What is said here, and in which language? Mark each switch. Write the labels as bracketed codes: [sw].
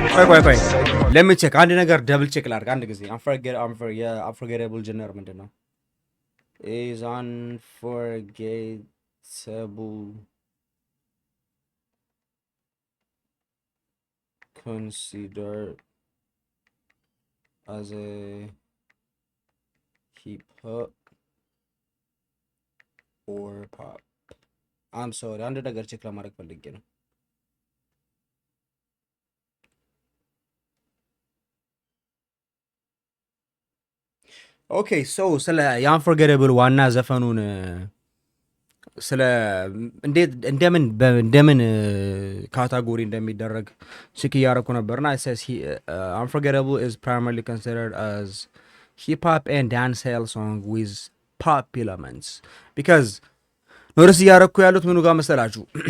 [am] ቆይ ለምቼክ አንድ ነገር ደብል ቼክ ላድርግ አንድ ጊዜ። የአንፎርጌተብል ጀነር ምንድን ነው? [en] ኢዝ አንፎርጌተብል considered as a hip hop or pop? I'm sorry, [am] አንድ ነገር ቼክ ለማድረግ ፈልጌ ነው። ኦኬ ሶ ስለ የአንፎርጌተብል ዋና ዘፈኑን ስለ እንዴት እንደምን ካታጎሪ እንደሚደረግ ቼክ እያደረኩ ነበርና [en] unforgettable is primarily considered as hip hop and dancehall song with pop elements because [am] ኖርስ እያደረኩ ያሉት ምኑ ጋር መሰላችሁ?